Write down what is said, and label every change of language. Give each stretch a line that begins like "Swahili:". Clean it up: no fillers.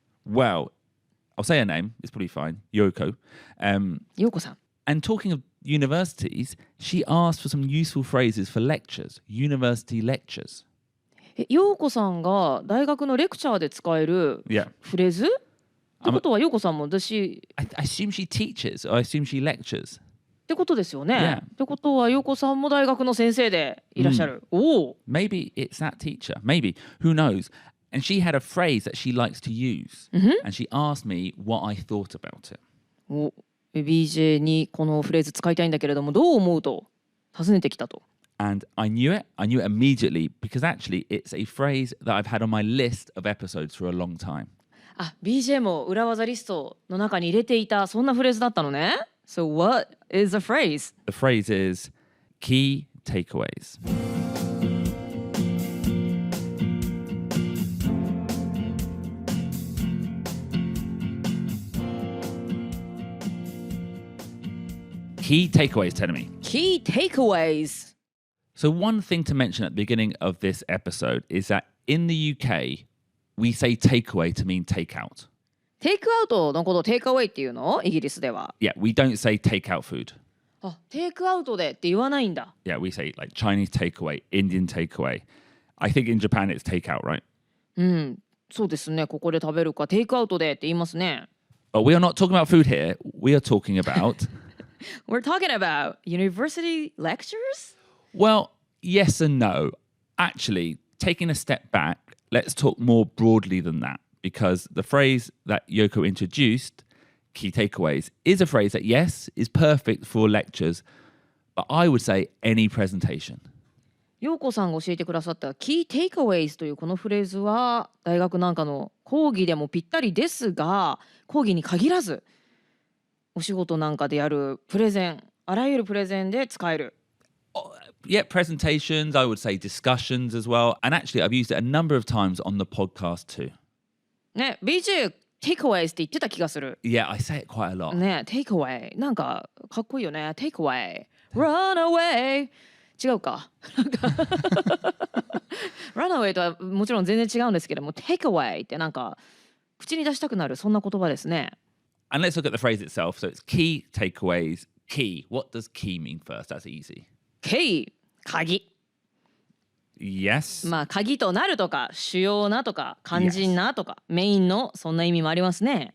English: Well, I'll say her name. It's probably fine. Yoko.
Japanese: ようこさん。
English: And talking of universities, she asked for some useful phrases for lectures, university lectures.
Japanese: ヨーコさんが大学のレクチャーで使える
English: Yeah.
Japanese: フレーズってことはヨーコさんも私
English: I assume she teaches, or I assume she lectures.
Japanese: ってことですよね。
English: Yeah.
Japanese: ってことはヨーコさんも大学の先生でいらっしゃる。おお。
English: Maybe it's that teacher. Maybe. Who knows? And she had a phrase that she likes to use. And she asked me what I thought about it.
Japanese: お BJ にこのフレーズ使いたいんだけれどもどう思うと尋ねてきたと。
English: And I knew it. I knew it immediately because actually it's a phrase that I've had on my list of episodes for a long time. あ、BJ も裏技リストの中に入れていたそんなフレーズだったのね。 So what is the phrase? The phrase is key takeaways. Key takeaways, tell me. Key takeaways. So one thing to mention at the beginning of this episode is that in the UK, we say takeaway to mean takeout.
Japanese: テイクアウトのことをテイクアウェイっていうのイギリスでは。
English: Yeah, we don't say takeout food.
Japanese: あ、テイクアウトでって言わないんだ。
English: Yeah, we say like Chinese takeaway, Indian takeaway. I think in Japan it's takeout, right?
Japanese: うん、そうですね。ここで食べるかテイクアウトでって言いますね。
English: But we are not talking about food here. We are talking about... We're talking about university lectures? Well, yes and no. Actually, taking a step back, let's talk more broadly than that. Because the phrase that Yoko introduced, key takeaways, is a phrase that, yes, is perfect for lectures, but I would say any presentation.
Japanese: ヨーコさんが教えてくださった Key Takeaways というこのフレーズは大学なんかの講義でもぴったりですが、講義に限らずお仕事なんかでやるプレゼン、あらゆるプレゼンで使える。
English: Yeah, presentations, I would say discussions as well. And actually, I've used it a number of times on the podcast too.
Japanese: ね、BJ Takeaways って言ってた気がする。
English: Yeah, I say it quite a lot.
Japanese: ね、Takeaway なんかかっこいいよね。
English: Takeaway, Run away
Japanese: 違うか。 Runaway とはもちろん全然違うんですけども Takeaway ってなんか口に出したくなるそんな言葉ですね。
English: And let's look at the phrase itself. So it's key takeaways. Key. What does key mean first? That's easy.
Japanese: Key 鍵。
English: Yes.
Japanese: まあ鍵となるとか主要なとか肝心なとか、メインのそんな意味もありますね。